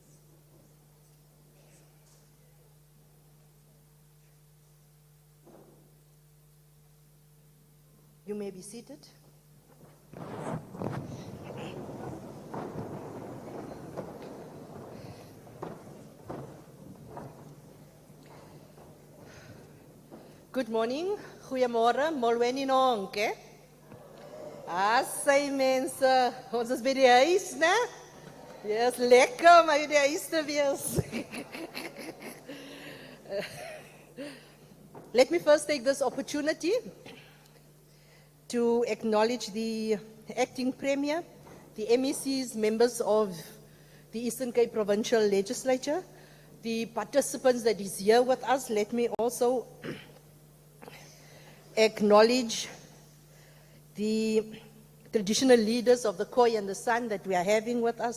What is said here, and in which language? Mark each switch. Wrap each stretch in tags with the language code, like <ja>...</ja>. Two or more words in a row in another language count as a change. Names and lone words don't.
<en>You may be seated. Good morning.</en> <af>Goeiemorgen.</af> <xh>Molweni nonke.</xh> <af>Assai mense, ons is by die huis, né? Ja, is lekker om by die huis te wees.</af> <en>Let me first take this opportunity to acknowledge the acting Premier, the MECs, members of the Eastern Cape Provincial Legislature, the participants that is here with us. Let me also acknowledge the traditional leaders of the Khoi and the San that we are having with us.</en>